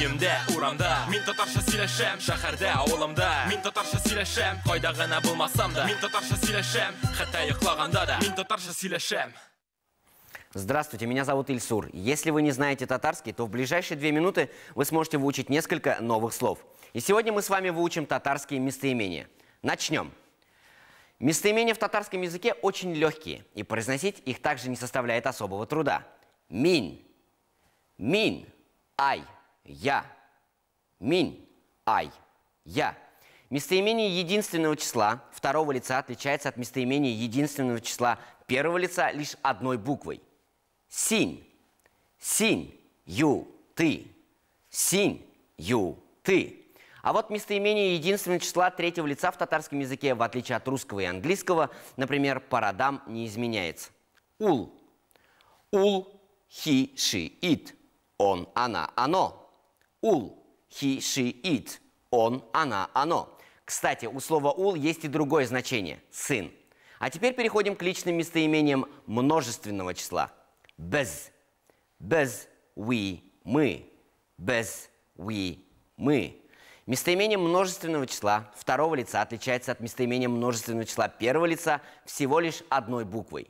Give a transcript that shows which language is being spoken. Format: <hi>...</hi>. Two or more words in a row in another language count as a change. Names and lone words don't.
<tt>Өйімде, урамда, мин татарша сөйләшәм. Шәһәрдә, авылымда, мин татарша сөйләшәм. Кайда гына булмасам да, мин татарша сөйләшәм. Хәтта йоклаганда да, мин татарша сөйләшәм.</tt> <ru>Здравствуйте, меня зовут Ильсур. Если вы не знаете татарский, то в ближайшие 2 минуты вы сможете выучить несколько новых слов. И сегодня мы с вами выучим татарские местоимения. Начнем. Местоимения в татарском языке очень легкие, и произносить их также не составляет особого труда.</ru> <tt>Мин. Мин. Ай. Я. Мин. Ай.</tt> <ru>Я. Местоимение единственного числа второго лица отличается от местоимения единственного числа первого лица лишь одной буквой.</ru> <tt>Син. Син.</tt> <ru>Ю. Ты.</ru> <tt>Син. Ю. Ты.</tt> <ru>А вот местоимение единственного числа третьего лица в татарском языке, в отличие от русского и английского, например, по родам не изменяется.</ru> <tt>Ул. Ул.</tt> <en>He. She. It.</en> <ru>Он. Она. Оно.</ru> <en>Ул. He. She. It.</en> <ru>Он. Она. Оно. Кстати, у слова «ул» есть и другое значение – «сын». А теперь переходим к личным местоимениям множественного числа.</ru> <tt>Без. Без. We. Мы. Без. We. Мы.</tt> <ru>Местоимение множественного числа второго лица отличается от местоимения множественного числа первого лица всего лишь одной буквой.</ru>